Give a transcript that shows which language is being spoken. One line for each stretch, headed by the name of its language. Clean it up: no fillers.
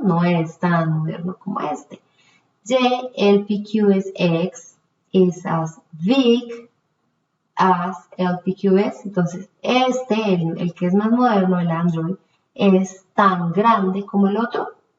Spanish: No es tan moderno como este.
English: The LPQSX is as big as LPQS.
Spanish: Entonces, el que es más moderno, el Android, ¿es tan grande como el otro?